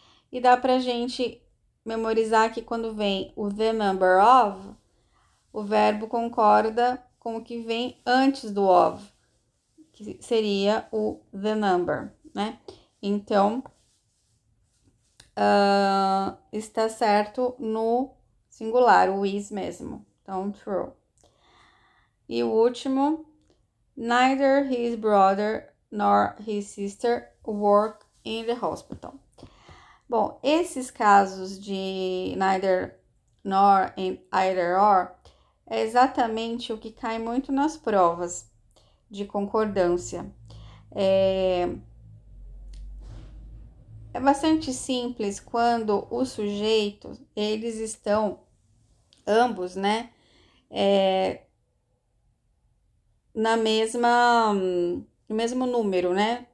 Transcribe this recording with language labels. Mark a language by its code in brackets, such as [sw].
[pt] E dá pra gente memorizar que quando vem o the number of, o verbo concorda com o que vem antes do of, que seria o the number, né? Então, está certo no singular, o is mesmo. Então, true. E o último, [en] neither his brother nor his sister work in the hospital. [pt] Bom, esses casos de neither nor and either or é exatamente o que cai muito nas provas de concordância. É bastante simples quando os sujeitos, eles estão ambos, né, no mesmo número, né?